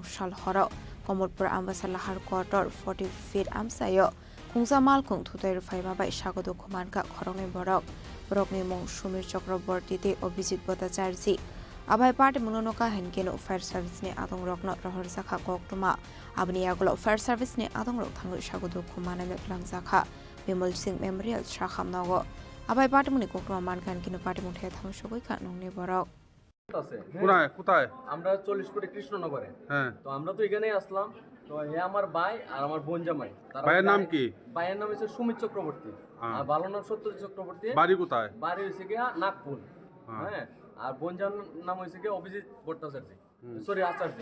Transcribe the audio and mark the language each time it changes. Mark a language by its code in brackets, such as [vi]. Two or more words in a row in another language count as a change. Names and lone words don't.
[trp] Shal Horo Komolpur Ambasalahar Quarter 40 feet Amsayo Kungza Malkung Tutai Faima by Shagodo Kumanka Korone Borok Borokni Mong Shumir Chakraborty Obizit Bota Jarzi Abai Party Munonoka Henkeno Fire Service ne Adong Rokno Rahorsaka Kokruma Abniaglo Fire Service ne Adong Rok Tango Shagodo Kumana Langzaka Bimol Singh Memorial Shakam Nago Abai Patimuni Kokruma Mankan Kino Patimuthi Thamshogoi Kanongni Borok [bn] কোথায় আমরা 40 কোটি কৃষ্ণনগরে। হ্যাঁ, তো আমরা তো এখানেই আসলাম। তো এ আমার ভাই আর আমার বোন জামাই। ভাইয়ের নাম কি? ভাইয়ের নাম হচ্ছে সুমিত চক্রবর্তী, আর ভালো নাম সত্যজিৎ চক্রবর্তী। বাড়ি কোথায়? বাড়ি হইছে কি নাগপুর। হ্যাঁ, আর বোন জামাইর নাম হইছে কি অভিজিৎ ভট্টাচার্য, সরি আচার্য।